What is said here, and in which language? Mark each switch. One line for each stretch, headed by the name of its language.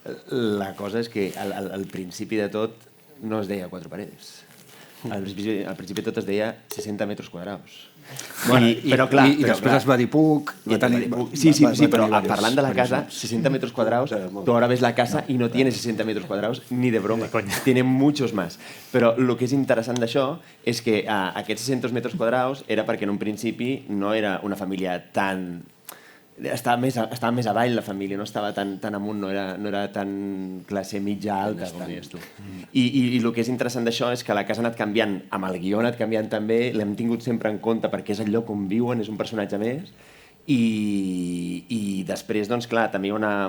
Catalan: La cosa és que al principi de tot no es deia quatre paredes. Al principi de tot es deia 60 metres quadrats. Bueno, i després es va dir Puc. Sí, però parlant de la casa,
Spanish: 60 metros cuadrados, tú ahora ves la casa y no tiene 60 metros cuadrados ni de broma, tiene muchos más.
Catalan: Però el que és interessant d'això és que aquests 600 metres quadrats era perquè en un principi no era una família tan... Estava més avall la família, no estava tan amunt, no era tan classe mitja alta, com deies tu. I el que és interessant d'això és que la casa ha anat canviant, amb el guió ha anat canviant també, l'hem tingut sempre en compte perquè és el lloc on viuen, és un personatge més, i després, doncs clar, també hi ha una...